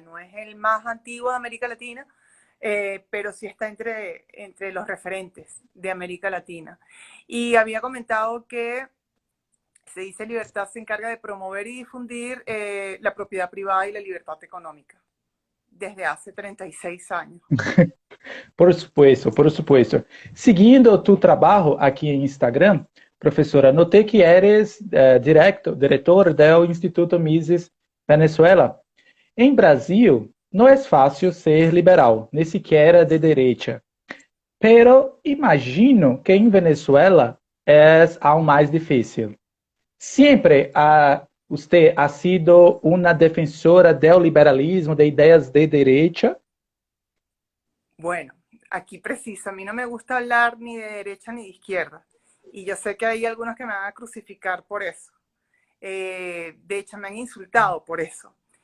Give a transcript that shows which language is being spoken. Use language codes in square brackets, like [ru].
[es] No es el más antiguo de América Latina, pero sí está entre los referentes de América Latina. Y había comentado que Se Dice Libertad se encarga de promover y difundir la propiedad privada y la libertad económica desde hace 36 años. Por supuesto, por supuesto. [pt] Seguindo tu trabalho aqui em Instagram, professora, notei que eres diretor do Instituto Mises Venezuela. Em Brasil, não é fácil ser liberal, nem sequer de direita. Pero imagino que em Venezuela é aún mais difícil. [es] Siempre usted ha sido una defensora del liberalismo, de ideas de derecha. Bueno, aquí preciso, a mí no me gusta hablar ni de derecha ni de izquierda. Y yo sé que hay algunos que me van a crucificar por eso. De hecho, me han insultado por eso.